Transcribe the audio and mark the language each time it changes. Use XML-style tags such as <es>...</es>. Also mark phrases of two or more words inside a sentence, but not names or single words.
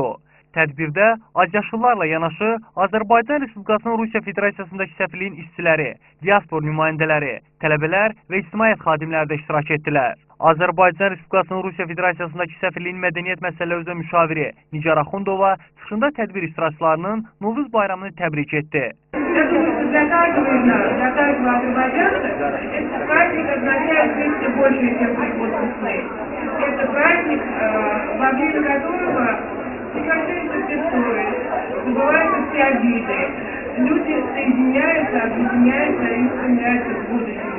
<az>Tədbirdə azyaşlılarla yanaşı Azərbaycan Respublikasının Rusiya Federasiyasındakı səfirliyin işçiləri, diaspor nümayəndələri, tələbələr və ictimaiyyət xadimləri də iştirak etdilər. Azərbaycan Respublikasının Rusiya Federasiyasındakı səfirliyin mədəniyyət məsələləri üzrə müşaviri Nigar Axundova çıxışında tədbir iştirakçılarının Novruz bayramını təbrik etdi.</az> <ru>Прекращаются все ссоры, забываются все обиды. Люди соединяются, объединяются и устремляются к будущему.</ru>